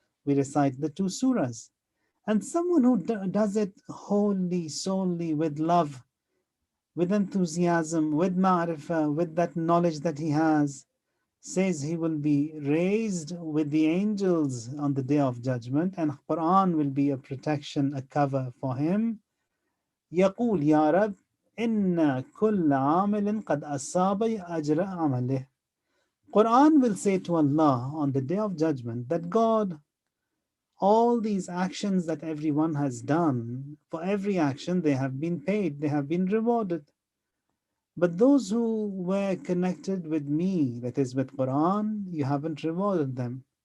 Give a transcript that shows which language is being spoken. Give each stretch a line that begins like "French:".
English: We recite the two surahs. And someone who does it wholly, solely, with love, with enthusiasm, with ma'rifah, with that knowledge that he has, says he will be raised with the angels on the day of judgment, and Quran will be a protection, a cover for him.
Arabic: يقول يا رب إن كل عامل قد أصاب أجر عمله.
English: Quran will say to Allah on the day of judgment that God, all these actions that everyone has done, for every action they have been paid, they have been rewarded. But those who were connected with me, that is with Quran, you haven't rewarded them.